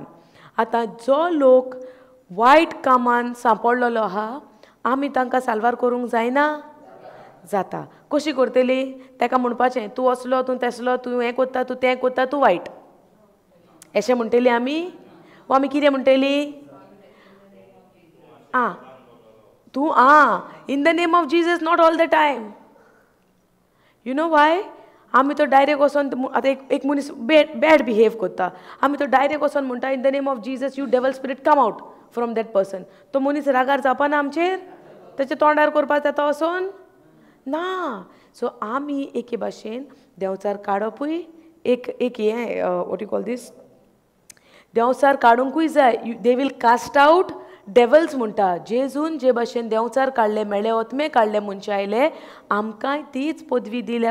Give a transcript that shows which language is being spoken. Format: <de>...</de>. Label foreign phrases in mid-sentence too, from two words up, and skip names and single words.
<kok>आतां जो लोक वायट कामान सांपडलेलो आहा आमी तांकां साल्वार करूंक जायना? जाता. कशी करतली? ताका म्हणपाचें तूं असलो, तूं तेसलो, तूं हें कोत्ता, तूं तें कोत्ता, तूं वायट. अशें म्हणटली आमी? वा आमी कितें म्हणटली?</kok> <en>Aan tu in the name of Jesus, not all the time. You know why?</en> <kok>आमी तो डायरेक्ट वचोन आतां एक मनीस</kok> <en>bad behave</en> <kok>करता. आमी तो डायरेक्ट वचोन म्हणटा</kok> <en>in the name of Jesus you devil spirit come out from that person.</en> <kok>तो मनीस रागार जावपाना आमचेर? तेच्या तोंडार करपाक जाता वचोन? ना. सो आमी एके भाशेन देंवचार काडपूय एक हें</kok> <en>what you call this</en> <kok>देंवचार काडूंकूय जाय.</kok> <en>they will cast out devils</en> <kok>म्हणटा. जेजून जे भाशेन देंवचार काडले, मेळे ओतमे काडले, मनशां आयले, आमकांय तीच पदवी दिल्या.</kok>